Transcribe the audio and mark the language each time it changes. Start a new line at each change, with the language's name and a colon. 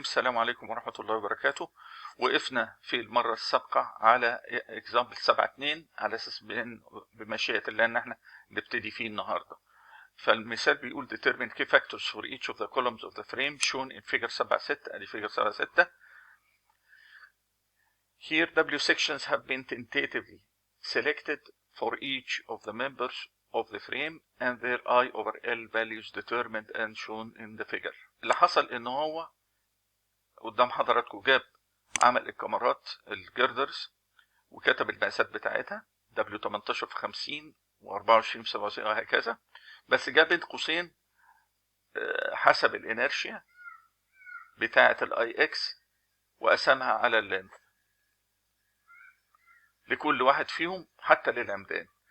Arabic: السلام عليكم ورحمة الله وبركاته. وقفنا في المرة السابقة على example 7.2 على أساس بمشيئة الله إن احنا نبتدي فيه النهاردة. فالمثال بيقول
English: determine key factors for each of the columns of the frame shown in figure 7.6.
Arabic: ادي
English: figure 7.6. Here W sections have been tentatively selected for each of the members of the frame and their I over L values determined and shown in the figure.
Arabic: اللي حصل ان هو قدام حضراتكم جاب عمل الكاميرات الجردرز وكتب المقاسات بتاعتها W18 في 50 و24 في 27 وهكذا، بس جاب بين قوسين حسب الانرشيا بتاعة الاي اكس وقسمها على اللينث لكل واحد فيهم حتى للعمدان.